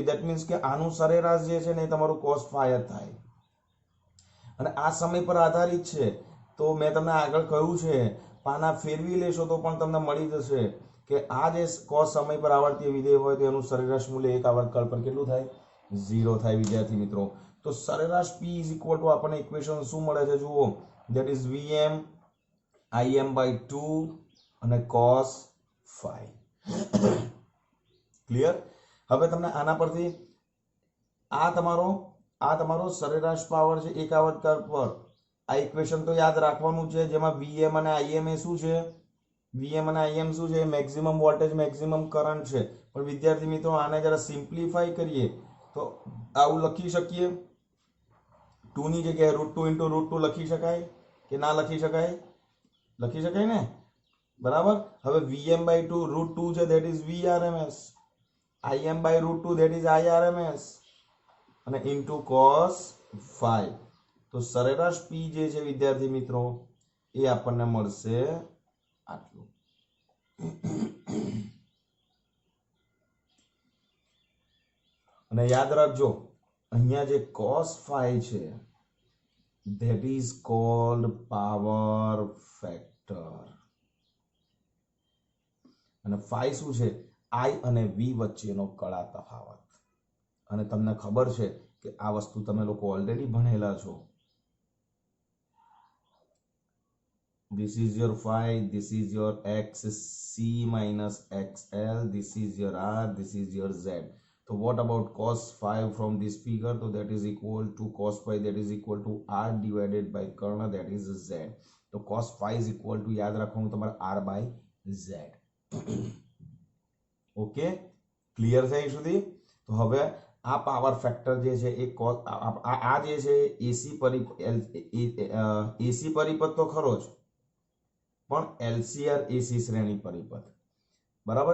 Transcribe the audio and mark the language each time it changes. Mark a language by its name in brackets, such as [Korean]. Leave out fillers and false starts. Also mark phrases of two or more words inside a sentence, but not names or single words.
[English] that means [Gujarati] કે આનું સરેરાશ જે છે ને એ તમારું [English] cos phi [Gujarati] જ થાય, અને આ સમય પર આધારિત છે. તો મેં તમને આગળ કહ્યું છે પાના ફેરવી લેશો તો પણ તમને મળી જશે કે આ જે [English] cos [Gujarati] સમય પર આવર્તીય વિધેય હોય તો એનું સરેરાશ મૂલ્ય એક આવર્તકાળ પર કેટલું થાય? 0 થાય વિદ્યાર્થી મિત્રો. તો સરેરાશ [English] P is equal to [Gujarati] આપણને ઇક્વેશન શું મળે છે જુઓ, [English] that is VM IM by 2 [Gujarati] અને [English] cos phi. [Gujarati] ક્લિયર? હવે તમને આના પરથી આ તમારો સરેરાશ પાવર છે એક આવર્તકાળ પર, આ ઇક્વેશન તો યાદ રાખવાનું છે, જેમાં VM અને IM એ શું છે? VM અને IM શું છે? [English] maximum voltage maximum current [Gujarati] છે. પણ વિદ્યાર્થી મિત્રો આને જરા સિમ્પ્લિફાઈ કરીએ તો આવું લખી શકીએ, 2 ની જગ્યાએ √2 × √2 લખી શકાય કે ના લખી શકાય? લખી શકાય ને, બરાબર. હવે [English] VM by 2 √2 [Gujarati] છે [English] that is VRMS, IM by √2 that is IRMS [Gujarati] અને [English] into cos phi. [Gujarati] તો સરેરાશ P જે છે વિદ્યાર્થી મિત્રો એ આપણને મળશે આટલું. અને યાદ રાખજો અહીંયા જે [English] cos phi [Gujarati] છે [English] that is called power factor, [Gujarati] અને phi શું છે? I અને V વચ્ચેનો કળા તફાવત. અને તમને ખબર છે કે આ વસ્તુ તમે લોકો ઓલરેડી ભણેલા છો. [English] This is your phi, this is your XC minus XL, this is your R, this is your Z. So what about cos phi from this figure? So that is equal to cos phi that is equal to R divided by [Gujarati] કર્ણ [English] that is Z. [Gujarati] તો [English] cos phi is equal to [Gujarati] યાદ રાખવાનું તમારે [English] R by Z. okay, clear [Gujarati] છે અહીં સુધી? તો હવે આ [English] power factor [Gujarati] જે છે એ આ જે છે એસી પરિપથ તો ખરો જ, પણ [English] LCR AC [Gujarati] શ્રેણી પરિપથ, બરાબર.